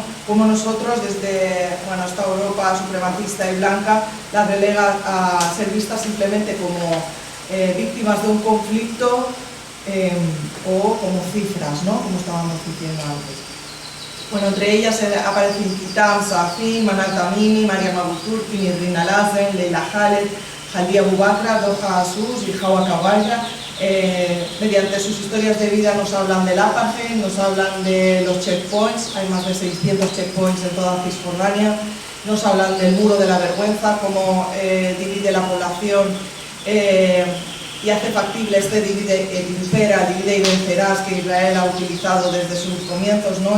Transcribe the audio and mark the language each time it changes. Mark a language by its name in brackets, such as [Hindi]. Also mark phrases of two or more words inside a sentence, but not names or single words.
[Spanish] Como nosotros, desde esta Europa supremacista y blanca, las relega a ser vistas simplemente como víctimas de un conflicto o como cifras, ¿no? Como estábamos diciendo antes. Bueno, entre ellas aparecen Kitam, Safin, Manal Tamimi, Mariam Abu Turki, Nirrin Al-Azren, Leila Khaled, Jaldi Abu Bakra, Doha Asus y Hawa Kawaya. Mediante sus historias de vida nos hablan del apartheid, nos hablan de los checkpoints, hay más de 600 checkpoints en toda Cisjordania, nos hablan del muro de la vergüenza, cómo divide la población y hace factible este divide y vencerás que Israel ha utilizado desde sus comienzos, ¿no?